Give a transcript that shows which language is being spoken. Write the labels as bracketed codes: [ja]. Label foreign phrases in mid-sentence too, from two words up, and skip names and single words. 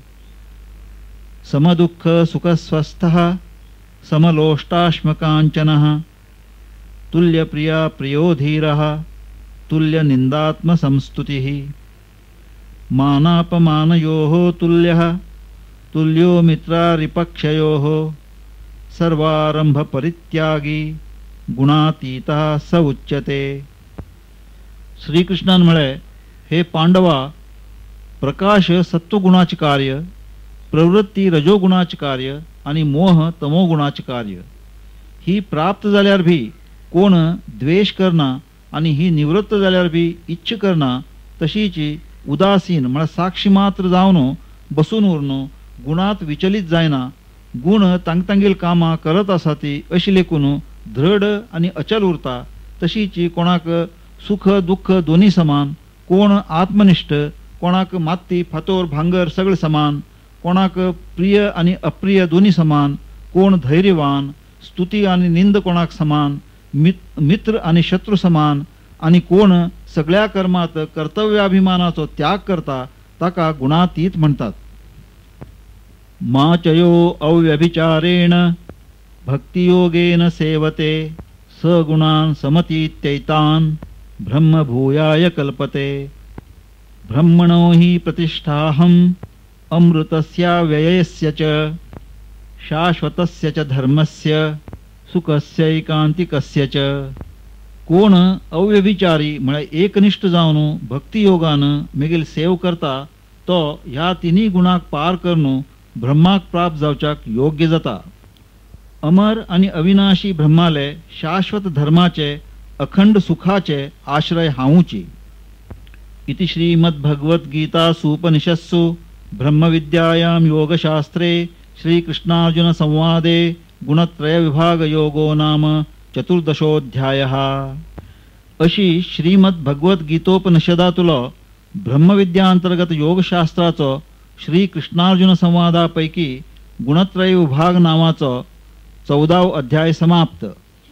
[sa] समदुःख सुखस्वस्थः समलोष्टाश्मकाञ्चनः तुल्यप्रिया प्रियो धीरः तुल्यनिन्दात्मसंस्तुतिः। मानापमानयोः तुल्यः तुल्यो मित्रारिपक्षयोः सर्वारंभ परित्यागी गुणातीता स उच्यते. [kok] श्रीकृष्णान म्हळे, हे पांडवा, प्रकाश सत्वगुणाचे कार्य, प्रवृत्ती रजोगुणाचे कार्य आणि मोह तमोगुणाचे कार्य. ही प्राप्त जाल्यार भी कोण द्वेष करना आणि ही निवृत्त जाल्यार भी इच्छ करना तशीची उदासीन म्हळ्यार साक्षी मात्र जावन बसून उरनो, गुणात विचलित जायना, गुण तांगतांगेल कामां करत आसा ती अशी लेखून दृढ आणि अचल उरता तशीची कोणाक सुख दुःख दोन्ही समान, कोण आत्मनिष्ठ, कोणाक माती फातोर भांगर सगळे समान, कोणाक प्रिय आणि अप्रिय दोन्ही समान, कोण धैर्यवान, स्तुती आणि निंद कोणाक समान, मित्र आणि शत्रू समान, आणि कोण सगळ्या कर्मात कर्तव्याभिमानाचो त्याग करता ताका गुणातीत म्हणतात. [sa] माचयो अव्यभिचारेण भक्तियोगेन सेवते सगुणान समतीत्यैतान ब्रह्मभूयाय कल्पते. ब्रह्मणो हि प्रतिष्ठाहम अमृतस्य व्ययस्य च शाश्वतस्य च धर्मस्य सुखस्यैकांतिकस्य च. [kok] कोण अव्यभिचारी म्हळ्यार एकनिष्ठ जावन भक्तियोगान मेगील सेव करता तो ह्या तिन्ही गुणाक पार करून ब्रह्माक प्राप्त जावच्याक योग्य जाता. अमर आणि अविनाशी ब्रह्माले शाश्वत धर्माचे अखंड सुखाचे आश्रय हावूची. [sa] इति श्रीमद्भगवद्गीतासु उपनिषत्सु ब्रह्मविद्यायां योगशास्त्रे श्रीकृष्णार्जुन संवादे गुणत्रय विभाग योगो नाम चतुर्दशोऽध्यायः. [kok] अशी श्रीमद्भगवद्गीतोपनिषदातुलो ब्रह्मविद्या अंतर्गत योगशास्त्राचो श्रीकृष्णार्जुन संवादापैकी गुणत्रय विभाग नावाचो 14वा अध्याय समाप्त.